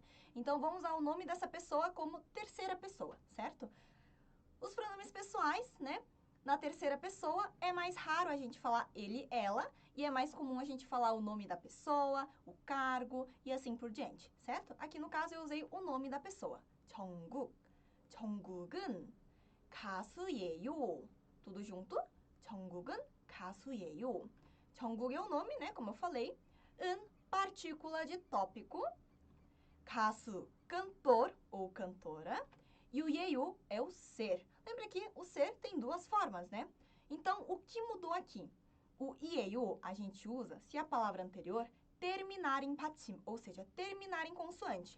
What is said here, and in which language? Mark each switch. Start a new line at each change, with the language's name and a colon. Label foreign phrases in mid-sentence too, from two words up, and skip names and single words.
Portuguese: Então, vamos usar o nome dessa pessoa como terceira pessoa, certo? Os pronomes pessoais, né? Na terceira pessoa, é mais raro a gente falar ele, ela, e é mais comum a gente falar o nome da pessoa, o cargo e assim por diante, certo? Aqui no caso eu usei o nome da pessoa, Jungkook.
Korean: 정국은 가수예요.
Portuguese: Tudo junto?
Korean: 정국은 가수예요.
Portuguese: 정국 é o nome, né? Como eu falei. Partícula de tópico. 가수, cantor ou cantora. E o 예요 é o ser. Lembra que o ser tem duas formas, né? Então, o que mudou aqui? O 예요 a gente usa se a palavra anterior terminar em 받침, ou seja, terminar em consoante.